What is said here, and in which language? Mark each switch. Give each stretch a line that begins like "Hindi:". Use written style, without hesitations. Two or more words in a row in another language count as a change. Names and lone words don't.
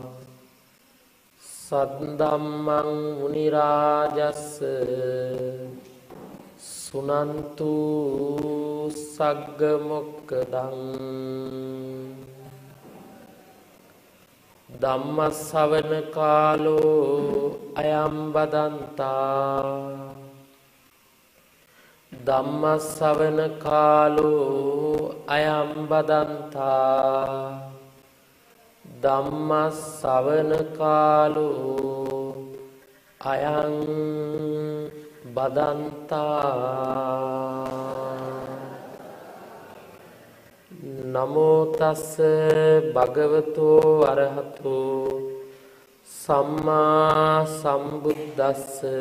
Pali: සද්දම්මං මුනි රාජස්ස සුනන්තු සග්ග මොක්කදං ධම්ම ශ්‍රවණ කාලෝ අයං බදන්තා ධම්ම ශ්‍රවණ කාලෝ අයං බදන්තා ධම්ම ශ්‍රවණ කාලෝ අයං බදන්තා. නමෝ තස්ස භගවතෝ අරහතෝ සම්මා සම්බුද්දස්ස.